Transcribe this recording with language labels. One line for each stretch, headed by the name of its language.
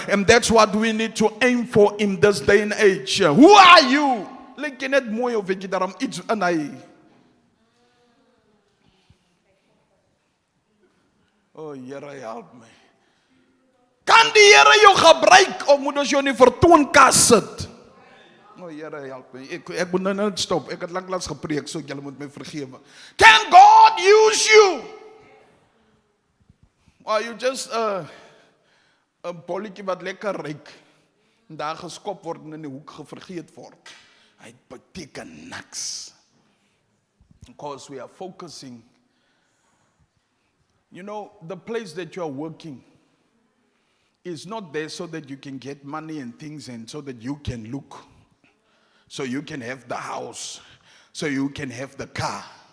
English: And that's what we need to aim for in this day and age. Who are you?
Afrikaans: Lyk jy net mooi of weet jy daarom iets in hy? Oh, Here, help my. Kan die Here jou gebruik of moet ons jou in die vertoonkas sit? Oh, Here,
English: help me.
Afrikaans: Ek moet nou stop. Ek het lanklaas gepreek, so julle moet my vergewe.
English: Can God use you? Or are you just a
Afrikaans: bolletjie wat lekker ryk en daar geskop word en in die hoek vergeet word? Hy beteken niks.
English: Because we are focusing. You know, the place that you are working is not there so that you can get money and things and so that you can look. So you can have the house. So you can have the car.